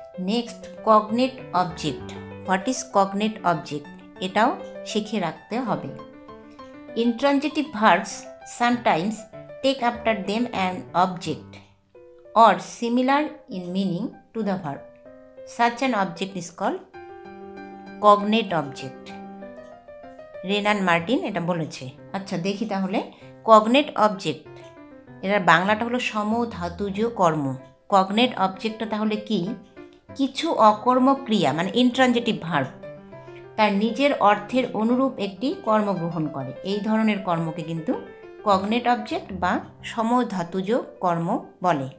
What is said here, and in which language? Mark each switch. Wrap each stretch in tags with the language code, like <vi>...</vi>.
<bn>Next, cognate object.</bn> <en>what is cognate object,</en> <bn>এটাও শিখে রাখতে হবে।</bn> <en>Intransitive verbs sometimes take after them an object or similar in meaning to the verb. Such an object is called cognate object.</en> <bn>রেনান Martin এটা বলেছে। আচ্ছা দেখি তাহলে cognate object এটার বাংলাটা হলো সমধাতুজ কর্ম। কগনেট অবজেক্টটা তাহলে কি? কিছু অকর্ম ক্রিয়া মানে ইনট্রানজিটিভ ভার্ব তার নিজের অর্থের অনুরূপ একটি কর্ম গ্রহণ করে, এই ধরনের কর্মকে কিন্তু কগনেট অবজেক্ট বা সমধাতুজ কর্ম বলে।</bn>